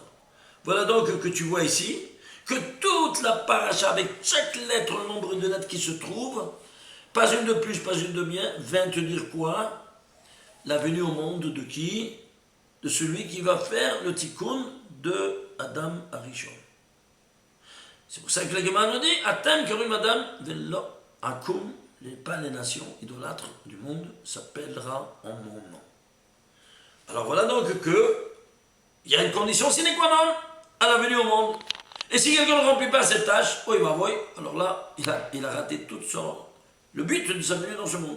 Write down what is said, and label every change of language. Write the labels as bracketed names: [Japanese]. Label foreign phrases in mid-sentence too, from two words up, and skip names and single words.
[French] Voilà donc que tu vois ici que toute la paracha, avec chaque lettre, le nombre de lettres qui se trouvent, pas une de plus, pas une de bien, vient te dire quoi? La venue au monde de qui? De celui qui va faire le tikkun de [Hebrew] אדם הראשון. [French] C'est pour ça que la Gemara nous dit, [Hebrew] אתם קרויים אדם ולא עכו"ם. [French] Pas les nations idolâtres du monde s'appellera en mon nom. Alors voilà donc que il y a une condition [Latin] sine qua non [French] à la venue au monde. Et si quelqu'un ne remplit pas cette tâche, oh il va voir, alors là, il a raté le but de sa venue dans ce monde.